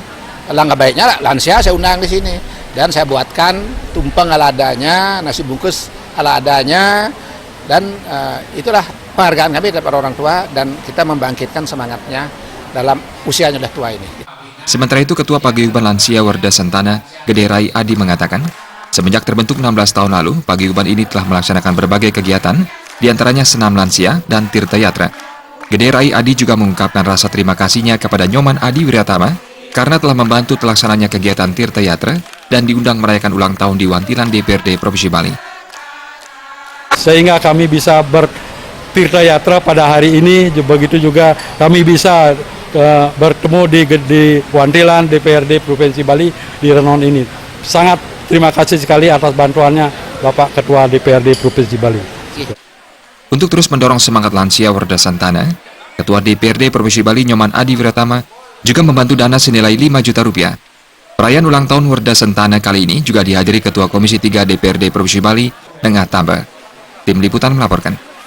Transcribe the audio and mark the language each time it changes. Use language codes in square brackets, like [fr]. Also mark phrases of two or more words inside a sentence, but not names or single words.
[id] Langkah baiknya lansia saya undang di sini, dan saya buatkan tumpeng ala adanya, nasi bungkus ala adanya, dan itulah penghargaan kami kepada orang tua, dan kita membangkitkan semangatnya dalam usianya sudah tua ini. Sementara itu, Ketua Paguyuban Lansia Werda Sentana, Gede Rai Adi mengatakan, semenjak terbentuk 16 tahun lalu, paguyuban ini telah melaksanakan berbagai kegiatan, diantaranya senam lansia dan tirta yatra. Gede Rai Adi juga mengungkapkan rasa terima kasihnya kepada Nyoman Adi Wiratama karena telah membantu terlaksananya kegiatan tirta yatra dan diundang merayakan ulang tahun di Wantilan DPRD Provinsi Bali. Sehingga kami bisa bertirta yatra pada hari ini, begitu juga kami bisa bertemu di Wantilan DPRD Provinsi Bali di Renon ini. Sangat terima kasih sekali atas bantuannya Bapak Ketua DPRD Provinsi Bali. Untuk terus mendorong semangat lansia Werda Sentana, Ketua DPRD Provinsi Bali Nyoman Adi Wiratama juga membantu dana senilai 5 juta rupiah. Perayaan ulang tahun Werda Sentana kali ini juga dihadiri Ketua Komisi 3 DPRD Provinsi Bali, Engah Tamba. Tim Liputan melaporkan.